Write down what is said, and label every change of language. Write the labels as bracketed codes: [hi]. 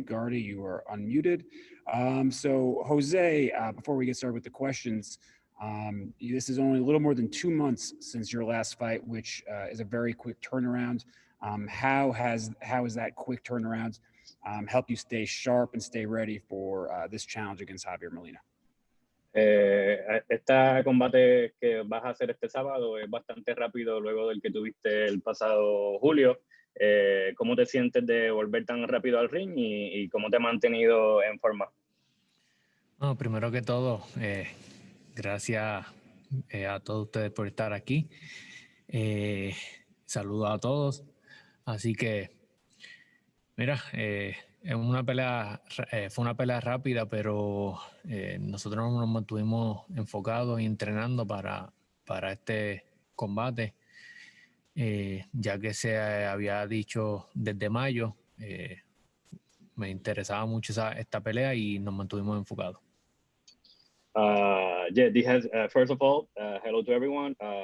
[en] Gardy, you are unmuted. So Jose, before we get started with the questions, this is only a little more than 2 months since your last fight, which is a very quick turnaround. How has that quick turnaround helped you stay sharp and stay ready for this challenge against Javier Molina? [es] Este combate que vas a hacer este sábado es bastante rápido luego del que tuviste el pasado julio. ¿Cómo te sientes de volver tan rápido al ring y cómo te has mantenido en forma? Bueno, primero que todo, gracias a todos ustedes por estar aquí. Saludos a todos. Así que, mira, fue una pelea rápida, pero nosotros nos mantuvimos enfocados y entrenando para este combate, ya que se había dicho desde mayo. Me interesaba mucho esta pelea y nos mantuvimos enfocados. [en] First of all, hello to everyone.